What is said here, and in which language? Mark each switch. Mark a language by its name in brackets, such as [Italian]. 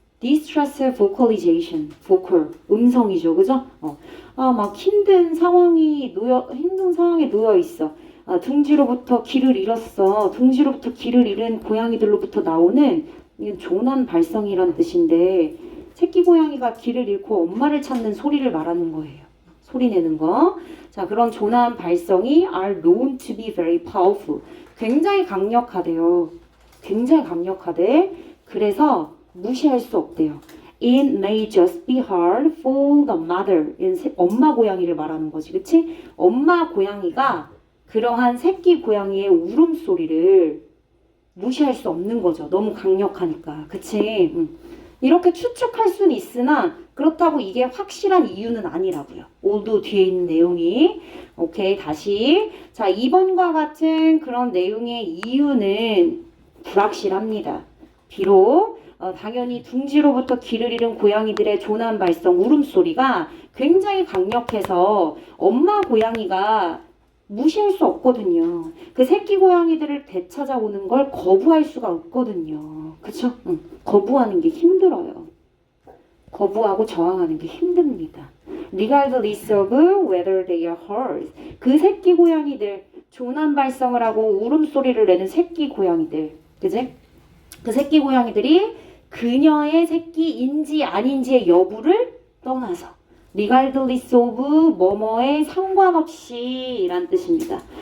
[Korean] distress vocalization, vocal, 음성이죠, 그죠? 막 힘든 상황에 놓여 있어. 둥지로부터 길을 잃었어. 둥지로부터 길을 잃은 고양이들로부터 나오는 이건 조난 발성이란 뜻인데 새끼 고양이가 길을 잃고 엄마를 찾는 소리를 말하는 거예요. 소리 내는 거. 자, 그런 조난 발성이 [English] are known to be very powerful. [Korean] 굉장히 강력하대요. 굉장히 강력하대. 그래서 무시할 수 없대요. [English] It may just be hard for the mother. [Korean] 엄마 고양이를 말하는 거지, 그치? 엄마 고양이가 그러한 새끼 고양이의 울음소리를 무시할 수 없는 거죠. 너무 강력하니까. 그치? 이렇게 추측할 수는 있으나 그렇다고 이게 확실한 이유는 아니라고요. 오도 뒤에 있는 내용이. 오케이, 다시. 자, 2번과 같은 그런 내용의 이유는 불확실합니다. 비록 당연히 둥지로부터 길을 잃은 고양이들의 조난 발성 울음소리가 굉장히 강력해서 엄마 고양이가 무시할 수 없거든요. 그 새끼 고양이들을 되찾아오는 걸 거부할 수가 없거든요. 그쵸? 거부하는 게 힘들어요. 거부하고 저항하는 게 힘듭니다. [English] Regardless of whether they are hers. [Korean] 그 새끼 고양이들, 조난 발성을 하고 울음소리를 내는 새끼 고양이들. 그지? 그 새끼 고양이들이 그녀의 새끼인지 아닌지의 여부를 떠나서 regardless of 뭐뭐에 상관없이 라는 뜻입니다.